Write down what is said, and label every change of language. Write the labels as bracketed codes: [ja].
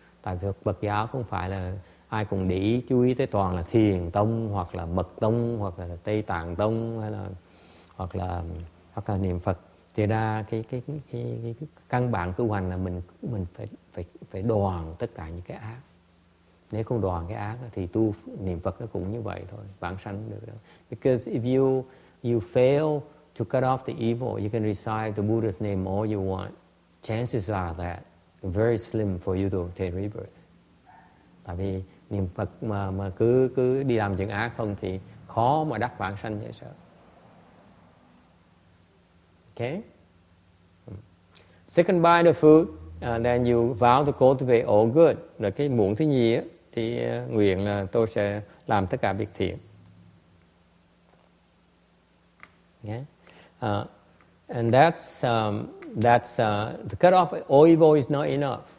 [vi] Tại vì Phật giáo không phải là ai cũng để ý chú ý tới toàn là Thiền tông hoặc là Mật tông hoặc là Tây Tạng tông hay là hoặc là niệm Phật. Thì ra cái căn bản tu hành là mình phải đoạn tất cả những cái ác. Nếu không đoạn cái ác thì tu niệm Phật nó cũng như vậy thôi, vãng sanh được đâu. [en] Because if you fail to cut off the evil, you can recite the Buddha's name all you want. Chances are that very slim for you to obtain rebirth. [vi] Tại vì niệm Phật mà cứ đi làm chuyện ác không thì khó mà đắc vãng sanh dễ sợ. [en] Okay. Second bite of food, then you vow to cultivate all good. [vi] Rồi cái muỗng thứ nhì á, thì nguyện là tôi sẽ làm tất cả việc thiện. [en] Okay. And that's to cut off all evil is not enough.